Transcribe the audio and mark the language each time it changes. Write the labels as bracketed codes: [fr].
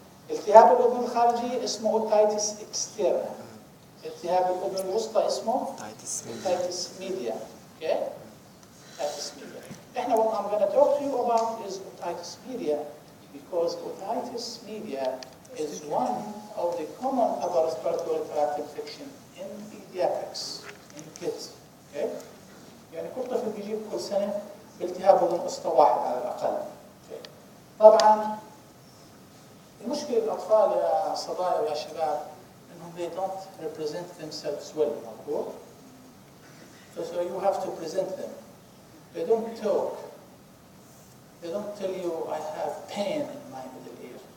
[ar] التهاب الاذن الخارجيه اسمه اوتايتس اكسترنا. التهاب الاذن الوسطى اسمه اوتايتس ميديا. اوكي؟ اوتايتس ميديا. احنا [en] what I'm going to talk to you about is otitis media because otitis media is one of the common upper respiratory tract infection in pediatrics, in kids. Okay? [ar] يعني كل طفل بيجيب كل سنة بالتهاب أذن وسطى واحد على الأقل. [en] Okay. [ar] طبعا المشكلة الأطفال يا صبايا ويا شباب إنهم [en] they don't represent themselves well. مظبوط؟ So you have to present them. They don't talk. They don't tell you I have pain in my middle ear.